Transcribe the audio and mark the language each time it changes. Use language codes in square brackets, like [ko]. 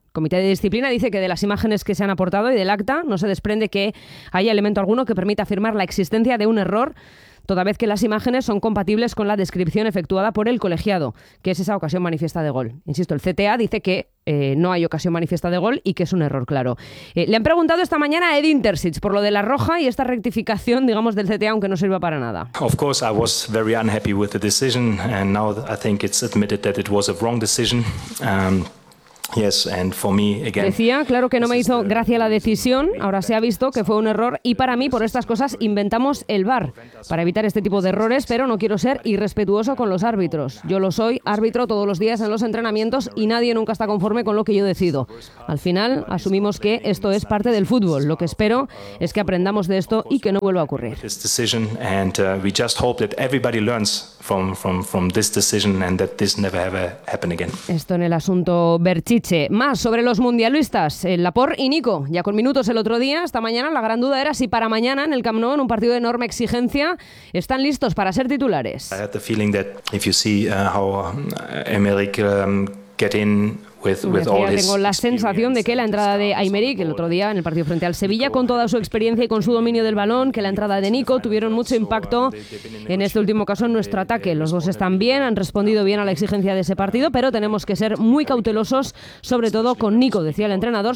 [es] Comité de Disciplina dice que de las imágenes que se han aportado y del acta no se desprende que haya elemento alguno que permita afirmar la existencia de un error, toda vez que las imágenes son compatibles con la descripción efectuada por el colegiado, que es esa ocasión manifiesta de gol. Insisto, el CTA dice que no hay ocasión manifiesta de gol y que es un error, claro. Le han preguntado esta mañana a Edin Terzic por lo de la roja y esta rectificación, digamos, del CTA, aunque no sirva para nada. [en] Of course, I was very unhappy with the decision and now I think it's admitted that it was a wrong decision. Yes, and for me, again. [es] Decía, claro que no me hizo gracia la decisión, ahora se ha visto que fue un error y para mí, por estas cosas, inventamos el VAR para evitar este tipo de errores, pero no quiero ser irrespetuoso con los árbitros. Yo lo soy, árbitro todos los días en los entrenamientos y nadie nunca está conforme con lo que yo decido. Al final, asumimos que esto es parte del fútbol. Lo que espero es que aprendamos de esto y que no vuelva a ocurrir. [en] from this decision and that this never ever happen again. [es] Esto en el asunto Berchiche. Más sobre los mundialistas, Laporte y Nico, ya con minutos el otro día. Esta mañana la gran duda era si para mañana en el Camp Nou, en un partido de enorme exigencia, están listos para ser titulares. [en] I had the feeling that if you see how Emerick get in with all his [es] tengo la sensación de que la entrada de Aymeric el otro día en el partido frente al Sevilla, con toda su experiencia y con su dominio del balón, que la entrada de Nico tuvieron mucho impacto en este último caso en nuestro ataque. Los dos están bien, han respondido bien a la exigencia de ese partido, pero tenemos que ser muy cautelosos, sobre todo con Nico, decía el entrenador.